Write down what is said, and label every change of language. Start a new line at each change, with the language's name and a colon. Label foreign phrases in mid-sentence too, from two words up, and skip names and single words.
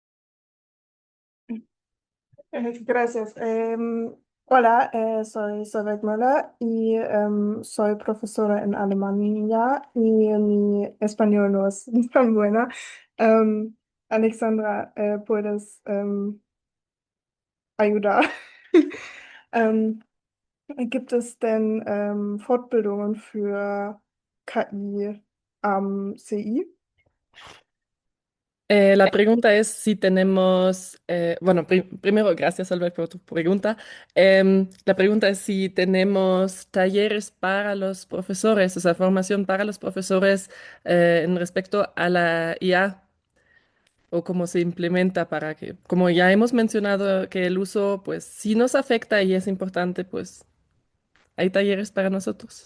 Spanish: Gracias. Hola, soy Solveig Müller y soy profesora en Alemania y mi español no es tan buena. Em, Alexandra, ¿puedes ayudar?
German: Ähm, Gibt es denn Fortbildungen für KI am CI?
Spanish: La pregunta es si tenemos, bueno, primero, gracias Albert por tu pregunta. La pregunta es si tenemos talleres para los profesores, o sea, formación para los profesores en respecto a la IA o cómo se implementa para que, como ya hemos mencionado que el uso, pues sí nos afecta y es importante, pues hay talleres para nosotros.